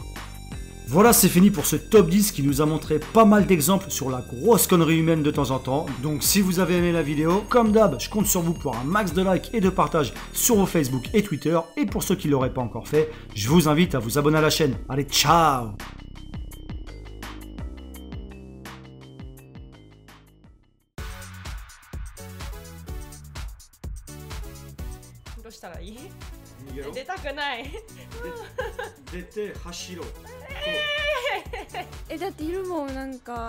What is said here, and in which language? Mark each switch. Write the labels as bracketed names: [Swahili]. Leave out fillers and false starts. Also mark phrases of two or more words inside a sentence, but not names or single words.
[French] Voilà, c'est fini pour ce top 10 qui nous a montré pas mal d'exemples sur la grosse connerie humaine de temps en temps. Donc si vous avez aimé la vidéo, comme d'hab, je compte sur vous pour un max de likes et de partage sur vos Facebook et Twitter. Et pour ceux qui ne l'auraient pas encore fait, je vous invite à vous abonner à la chaîne. Allez, ciao! [Japanese] どうしたらいい？出たくない。出て走ろう。だっているもんなんか。